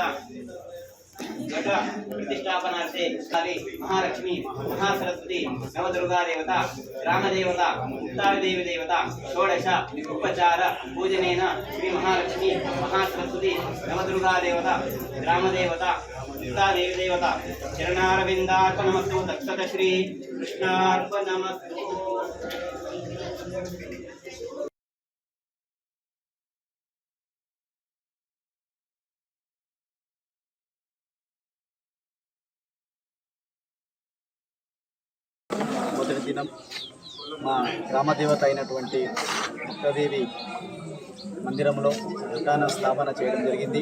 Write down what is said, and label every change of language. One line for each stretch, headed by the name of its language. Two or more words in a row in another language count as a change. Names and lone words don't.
Sanskrit: घट प्रतिष्ठापनार्थे काली महालक्ष्मी महासरस्वती नवदुर्गा देवता ग्रामदेवता मुक्तादेवी देवता षोडश उपचार पूजनेन श्री महालक्ष्मी महासरस्वती नवदुर्गा देवता ग्रामदेवता मुक्तादेवी देवता चरणारविन्दार्पणमस्तु तत्सत श्री कृष्णार्पणमस्तु।
Telugu: మొదటి దినం మా గ్రామదేవత అయినటువంటి ముక్తాదేవి మందిరంలో దుకాణ స్థాపన చేయడం జరిగింది.